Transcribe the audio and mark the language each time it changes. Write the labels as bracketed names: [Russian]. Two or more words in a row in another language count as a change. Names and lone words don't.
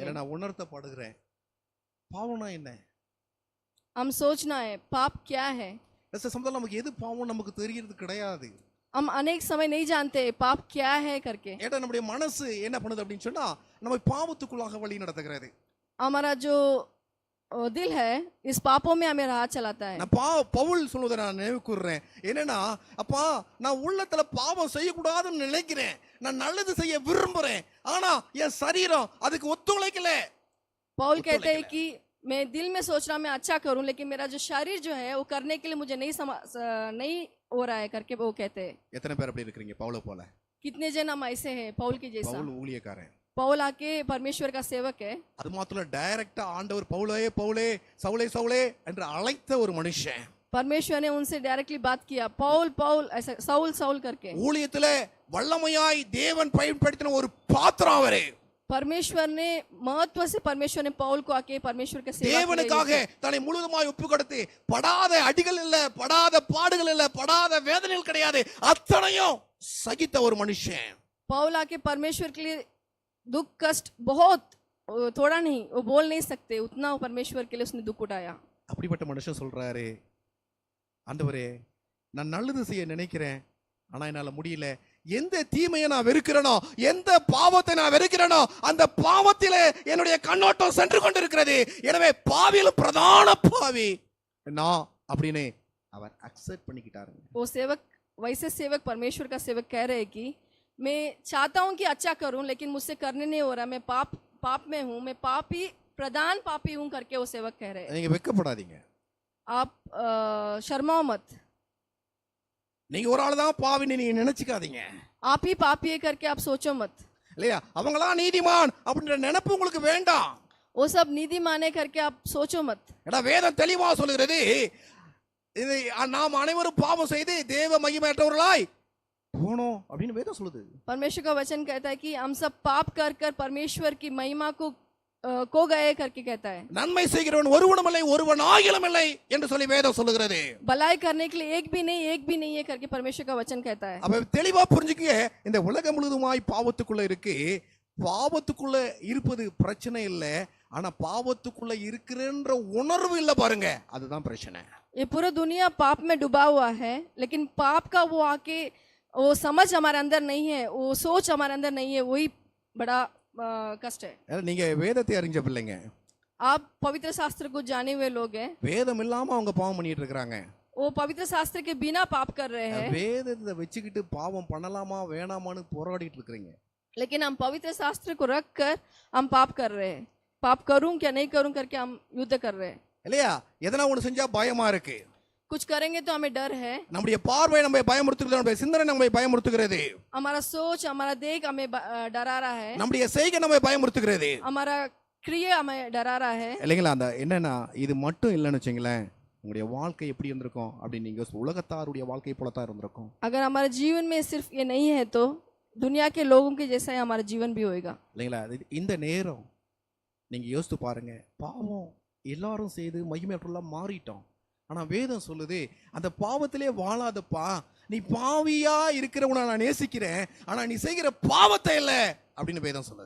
[Tamil] இல்ல நான் உணர்த்தப்படுகிறேன். பாவம்னா என்ன? [Hindi] हम सोचना है पाप क्या है. [Tamil] சில சமயத்துல நமக்கு எது பாவம் நமக்கு தெரியறது கிடையாது. [Hindi] हम अनेक समय नहीं जानते पाप क्या है करके. [Tamil] ஏன்னா நம்முடைய மனசு என்ன பண்ணுது அப்படின்னு சொன்னா நம்ம பாவத்துக்குள்ளாக வழி நடத்துகிறது. [Hindi] हमारा जो दिल है इस पापों में हमें राह चलाता है. [Tamil] நான் பவுல் சொல்வதை நான் நினைவு கூர்றேன். என்னன்னா, அப்பா நான் உள்ளத்துல பாவம் செய்யக்கூடாதுன்னு நினைக்கிறேன், நான் நல்லது செய்ய விரும்புறேன், ஆனா என் சரீரம் அதுக்கு ஒத்துழைக்கல. [Hindi] पौल कहते हैं कि मैं दिल में सोच रहा मैं अच्छा करूं, लेकिन मेरा जो शरीर जो है वो करने के लिए मुझे नहीं हो रहा है करके वो कहते हैं. [Tamil] எத்தனை பேர் அப்படி இருக்கீங்க பவுலை போல? [Hindi] कितने जन हम ऐसे हैं पौल के जैसा. [Tamil] பவுல் ஊழியக்காரன். [Hindi] पौल आके परमेश्वर का सेवक है. [Tamil] அது மாத்திரம் டைரக்டா ஆண்டவர் பவுலே பவுலே சவுலே சவுலே என்று அழைத்த ஒரு மனுஷன். [Hindi] परमेश्वर ने उनसे डायरेक्टली बात किया, पौल पौल ऐसा साउल साउल करके। [Tamil] ஊழியத்திலே வல்லமையாய் தேவன் பயன்படுத்தின ஒரு பாத்திரம் அவரே. [Hindi] परमेश्वर ने महत्व से परमेश्वर ने पौल को आके परमेश्वर के सेवा के लिए [Tamil] தேவனுக்காக தன்னை முழுதுமாய் ஒப்பு கொடுத்து படாத அடிகள் இல்ல, படாத பாடுகள் இல்ல, படாத வேதனைகள் கிடையாது, அத்தனையும் சகித்த ஒரு மனுஷன். [Hindi] पौल आके परमेश्वर के लिए दुख कष्ट बहुत, थोड़ा नहीं, वो बोल नहीं सकते उतना, वो परमेश्वर के लिए उसने दुख उठाया। [Tamil] அப்படிப்பட்ட மனுஷன் சொல்றாரு, ஆண்டவரே நான் நல்லது செய்ய நினைக்கிறேன், ஆனா என்னால முடியல. எந்த தீமையை நான் வெறுக்கிறேனோ, எந்த பாவத்தை நான் வெறுக்கிறேனோ, அந்த பாவத்திலே என்னுடைய கண்ணோட்டம் சென்று கொண்டிருக்கிறது. எனவே பாவியிலும் பிரதான பாவி நான் அப்படின்னு அவர் அக்செப்ட் பண்ணிக்கிட்டாருங்க. [Hindi] वो सेवक, वैसे सेवक परमेश्वर का सेवक कह रहे हैं कि मैं चाहता हूँ कि अच्छा करूँ, लेकिन मुझसे करने नहीं हो रहा, मैं पाप में हूँ, मैं पापी, प्रधान पापी हूँ करके वो सेवक कह रहे हैं। [Tamil] நீங்க வெட்கப்படாதீங்க, [Hindi] आप शर्माओ मत, [Tamil] நீங்க ஒரு ஆள் தான் பாவின்னு நீங்க நினைச்சுக்காதீங்க. [Hindi] आप ही पापी है करके आप सोचो मत। [Tamil] இல்லையா? அவங்களாம் நீதிமான் அப்படின்ற நினைப்பு உங்களுக்கு வேண்டாம். [Hindi] वो सब निधि माने करके आप सोचो मत। [Tamil] ஏன்னா வேதம் தெளிவா சொல்லுகிறது, இது நாம் அனைவரும் பாவம் செய்து தேவ மகிமையற்றவர்களாய் போனோம் அப்படின்னு வேதம் சொல்லுது. [Hindi] परमेश्वर का वचन कहता है कि हम सब पाप कर कर परमेश्वर की महिमा को गए करके कहता है। [Tamil] நன்மை செய்கிறவன் ஒருவனும் இல்லை, ஒருவன் ஆகிலும் இல்லை என்று சொல்லி வேதம் சொல்லுகிறது. [Hindi] भलाई करने के लिए एक भी नहीं है करके परमेश्वर का वचन कहता है। [Tamil] அப்ப தெளிவா புரிஞ்சுக்கங்க, இந்த உலகம் முழுதுமாய் பாவத்துக்குள்ள இருக்கு. பாவத்துக்குள்ள இருப்பது பிரச்சனை இல்லை, ஆனா பாவத்துக்குள்ள இருக்கிறன்ற உணர்வு இல்ல பாருங்க, அதுதான் பிரச்சனை. [Hindi] ये पूरा दुनिया पाप में डूबा हुआ है, लेकिन पाप का वो आके वो समझ हमारे अंदर नहीं है, वो सोच हमारे अंदर नहीं है, वही बड़ा कष्ट है। [Tamil] நீங்க வேதத்தை அறிஞ்ச பிள்ளைங்க, [Hindi] आप पवित्र शास्त्र को जाने हुए लोग हैं, [Tamil] வேதம் இல்லாம அவங்க பாவம் பண்ணிட்டு இருக்காங்க. [Hindi] वो पवित्र शास्त्र के बिना पाप कर रहे हैं, [Tamil] வேதத்தை வச்சுக்கிட்டு பாவம் பண்ணலாமா வேணாமான்னு போராடிட்டு இருக்கீங்க. [Hindi] लेकिन हम पवित्र शास्त्र को रख कर हम पाप कर रहे हैं, पाप करूं क्या नहीं करूं करके हम युद्ध कर रहे हैं। [Tamil] இல்லையா? எதனா ஒண்ணு செஞ்சா பயமா இருக்கு, [Hindi] कुछ करेंगे तो हमें डर है, [Tamil] நம்முடைய பார்வை நம்மை பயமுறுத்துகிறது, நம்முடைய சிந்தனை நம்மை பயமுறுத்துகிறது, [Hindi] हमारा सोच हमारा देख हमें डरा रहा है, [Tamil] நம்முடைய செய்கை நம்மை பயமுறுத்துகிறது, [Hindi] हमारा क्रिया हमें डरा रहा है। [Tamil] இல்லைங்களா? அந்த என்னன்னா இது மட்டும் இல்லைன்னு வச்சுங்களேன், உங்களுடைய வாழ்க்கை எப்படி இருந்திருக்கும் அப்படின்னு நீங்க உலகத்தாருடைய வாழ்க்கை போல தான் இருந்திருக்கும். [Hindi] अगर हमारे जीवन में सिर्फ ये नहीं है तो दुनिया के लोगों के जैसा ही हमारा जीवन भी होएगा। [Tamil] இல்லைங்களா? இந்த நேரம் நீங்க யோசித்து பாருங்க, பாவம் எல்லாரும் செய்து மகிமையற்றவர்களா மாறிட்டோம். ஆனா வேதம் சொல்லுது, அந்த பாவத்திலே வாழாதப்பா, நீ பாவியா இருக்கிறவனை நான் நேசிக்கிறேன், ஆனா நீ செய்கிற பாவத்தை இல்ல அப்படின்னு வேதம் சொல்லுது.